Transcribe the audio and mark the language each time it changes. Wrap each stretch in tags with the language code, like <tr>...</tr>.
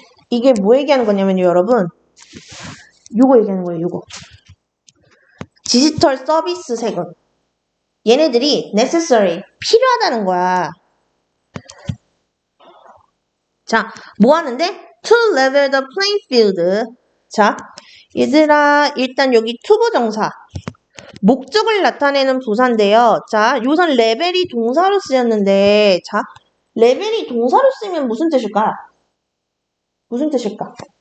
<ko>이게 뭐 얘기하는 거냐면요, 여러분. 요거 얘기하는 거예요, 요거. 디지털 서비스 세금. 얘네들이 necessary, 필요하다는 거야. 자, 뭐 하는데?</ko> <en>To level the playing field.</en> <ko>자, 얘들아, 일단 여기 투부정사. 목적을 나타내는 부사인데요. 자, 요선 레벨이 동사로 쓰였는데, 자, 레벨이 동사로 쓰면 무슨 뜻일까? 무슨 뜻일까?</ko>